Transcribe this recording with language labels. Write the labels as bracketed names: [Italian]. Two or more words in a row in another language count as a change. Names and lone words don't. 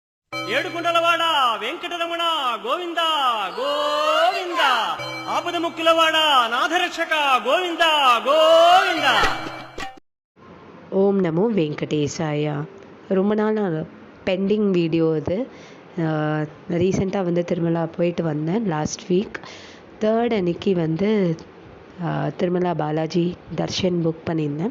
[Telugu] ఏడుకుంటలవాడ వెంకటరమణ గోవింద గోవింద ఆపద ముక్కులవాడ నాథరక్షక గోవింద గోవింద. [Tamil] ஓம் நமோ வெங்கடேசாயா. ரொம்ப நாள் [English] pending video [Tamil] இது. ரீசெண்டாக வந்து திருமலா போயிட்டு வந்தேன். [English] last week [Tamil] 3rd அன்னைக்கு வந்து திருமலா பாலாஜி தர்ஷன் புக் பண்ணியிருந்தேன்.